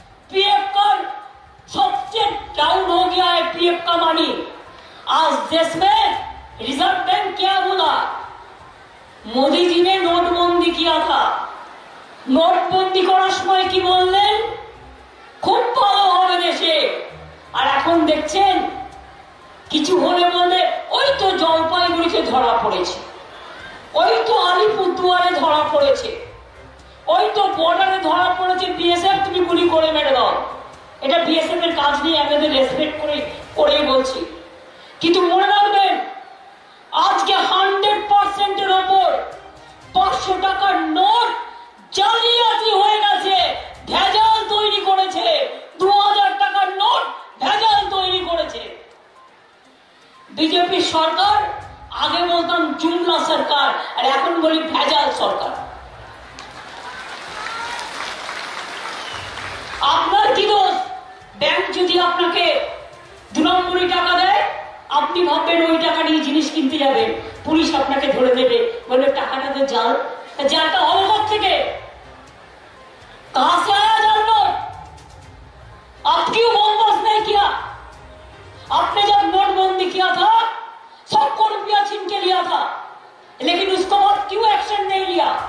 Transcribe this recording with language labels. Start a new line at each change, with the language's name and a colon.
Hindi: PF का सबसे down हो गया है, पीएफ का मनी। आज देश में रिजर्व बैंक क्या बोला? मोदी जी ने नोटबंदी किया था,
Bangla: নোটবন্দি করার সময় কি বললেন? খুব ভালো হবে দেশে। আর এখন দেখছেন কিছু হলে বলে ওই তো জলপাইগুড়িতে ধরা পড়েছে, ওই তো আলিপুরদুয়ারে ধরা পড়েছে, ওই তো বর্ডারে ধরা পড়েছে, বিএসএফ তুমি গুলি করে মেরে দাও। এটা বিএসএফ এর কাজ নিয়ে আমাদের রেসপেক্ট করেই বলছি, কিন্তু মনে রাখবেন আজকে 100% এর উপর 500 টাকার নোট জালিয়াতি হয়ে গেছে, ভেজাল তৈরি করেছে। 2000 টাকার নোট ভেজাল তৈরি করেছে বিজেপি সরকার। আগে বলতাম জুমলা সরকার, আর এখন বলি ভেজাল সরকার। আপনার কি দোষ? ব্যাংক যদি আপনাকে 2 নম্বরি টাকা দেয়, আপনি ভাববেন ওই টাকা নিয়ে জিনিস কিনতে যাবেন, পুলিশ আপনাকে ধরে দেবে, বলবে টাকাটা তো জাল।
Hindi: जालटा हो कब থেকে? कहां से आया जाल नोट? आप क्यों बंदोबस्त नहीं किया? आपने जब नोटबंदी किया था 100 करोड़ रुपया छीन के लिया था, लेकिन उसको बाद क्यों एक्शन नहीं लिया?